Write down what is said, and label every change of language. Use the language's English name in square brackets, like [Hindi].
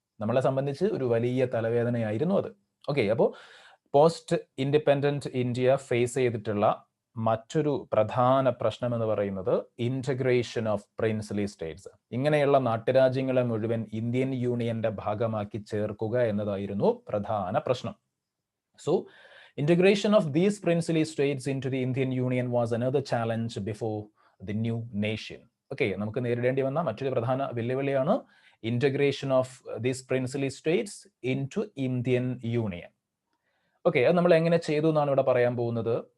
[Malayalam] നമ്മളെ സംബന്ധിച്ച് ഒരു വലിയ തലവേദനയായിരുന്നു അത്. ഓക്കെ, അപ്പോൾ പോസ്റ്റ് ഇൻഡിപെൻഡന്റ് ഇന്ത്യ ഫേസ് ചെയ്തിട്ടുള്ള മറ്റൊരു പ്രധാന പ്രശ്നം എന്ന് പറയുന്നത് [English] Integration of princely states. [Malayalam] ഇങ്ങനെയുള്ള നാട്ടുരാജ്യങ്ങളെ മുഴുവൻ ഇന്ത്യൻ യൂണിയന്റെ ഭാഗമാക്കി ചേർക്കുക എന്നതായിരുന്നു പ്രധാന പ്രശ്നം. [English] So integration of these princely states into the Indian Union was another challenge before the new nation. [Malayalam] Okay, നമുക്ക് നേരിടേണ്ടി വന്ന മറ്റൊരു പ്രധാന വെല്ലുവിളിയാണ് [English] Integration of these princely states into Indian union. [Malayalam] Okay, അത് നമ്മൾ എങ്ങനെ ചെയ്തു എന്നാണ് ഇവിടെ പറയാൻ പോകുന്നത്.